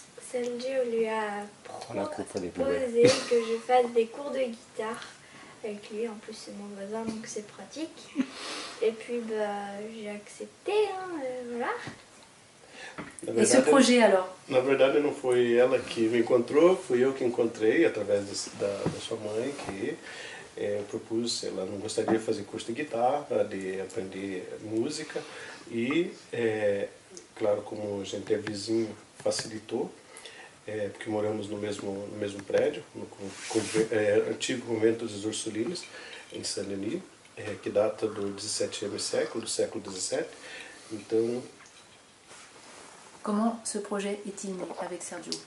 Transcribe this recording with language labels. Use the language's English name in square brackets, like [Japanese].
[French] Sergio lui a proposé que je fasse des cours de guitare avec lui. En plus, c'est mon voisin, donc c'est pratique. Et puis, j'ai accepté, voilà. Et ce projet alors? [Portuguese] Na verdade, não foi ela que me encontrou, fui eu que encontrei através da sua mãe, que propus, ela não gostaria de fazer curso de guitarra, de aprender música e, claro, como a gente é vizinho, facilitou, porque moramos no mesmo prédio, no antigo convento dos Ursulinos, em Saint-Denis, que data do 17e século, do século 17. Então, [French] comment ce projet est-il né avec Sergio?